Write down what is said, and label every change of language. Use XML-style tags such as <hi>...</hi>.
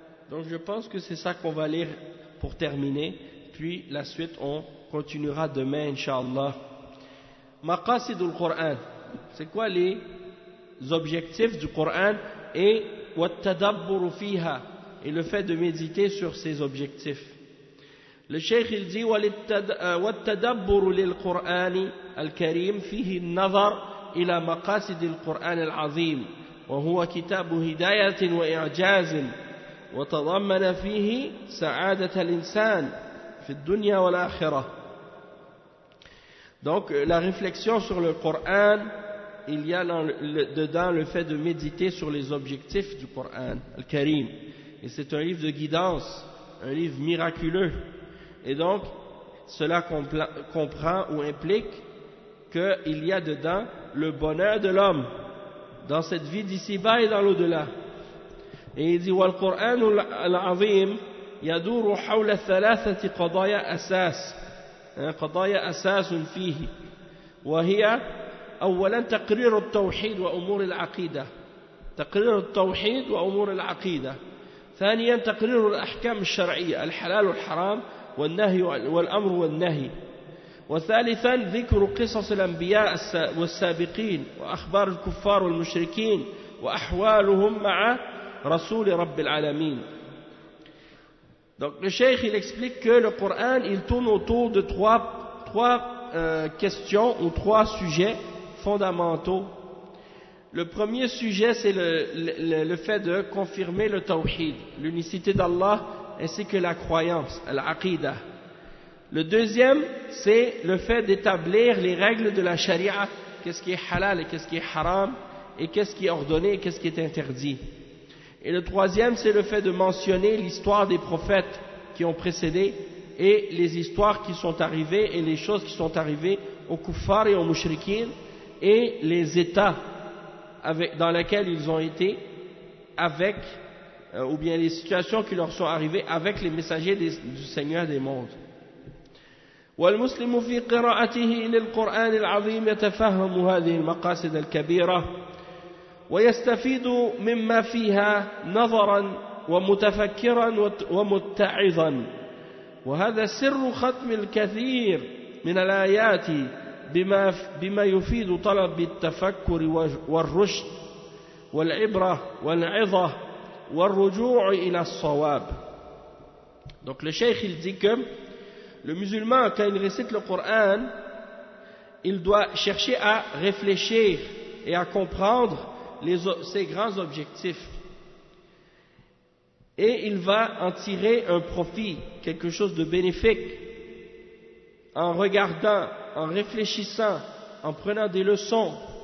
<fr>Donc je pense que c'est ça qu'on va lire pour terminer, puis la suite on continuera demain inshallah.</fr> <ar>مقاصد القرآن,</ar> <fr>c'est quoi les objectifs du Coran, et</fr> <ar>والتدبر فيها,</ar> <fr>et le fait de méditer sur ces objectifs. Le cheikh il dit</fr> <ar>والتدبر للقرآن الكريم فيه النظر إلى مقاصد القرآن العظيم وهو كتاب هداية وإعجاز وتضمن فيه سعادة الإنسان في الدنيا والآخرة.</ar> <fr>Donc la réflexion sur le Coran, il y a dedans le fait de méditer sur les objectifs du Coran al-Karim, et c'est un livre de guidance, un livre miraculeux. Et donc cela comprend ou implique qu'il y a dedans le bonheur de l'homme dans cette vie d'ici-bas et dans l'au-delà. Et il dit</fr> <ar>« والقرآن العظيم يدور حول ثلاثة قضايا أساس قضايا أساس فيه وهي أولا تقرير التوحيد وأمور العقيدة تقرير التوحيد وأمور العقيدة ثانيا تقرير الأحكام الشرعية الحلال والحرام والنهي والأمر والنهي وثالثا ذكر قصص الأنبياء والسابقين وأخبار الكفار والمشركين وأحوالهم مع رسول رب العالمين.</ar> <fr>Donc le cheikh il explique que le Coran il tourne autour de trois questions ou trois sujets fondamentaux. Le premier sujet c'est le fait de confirmer le tawhid, l'unicité d'Allah, ainsi que la croyance, l'aqida. Le deuxième, c'est le fait d'établir les règles de la sharia, qu'est-ce qui est halal et qu'est-ce qui est haram, et qu'est-ce qui est ordonné et qu'est-ce qui est interdit. Et le troisième, c'est le fait de mentionner l'histoire des prophètes qui ont précédé, et les histoires qui sont arrivées, et les choses qui sont arrivées aux kuffars et aux mushrikin, et les états avec, dans lesquels ils ont été avec, ou bien les situations qui leur sont arrivées avec les messagers du Seigneur des mondes.</fr> <ar>والمسلم في قراءته للقرآن العظيم يتفهم هذه المقاصد الكبيرة ويستفيد مما فيها نظرا ومتفكرا ومتعظا وهذا سر ختم الكثير من الآيات بما يفيد طلب التفكر والرشد والعبرة والعظة والرجوع إلى الصواب.</ar> <fr>Donc le cheikh il dit que le musulman quand il récite le Coran il doit chercher à réfléchir et à comprendre ses grands objectifs, et il va en tirer un profit, quelque chose de bénéfique, en regardant, en réfléchissant, en prenant des leçons.</fr>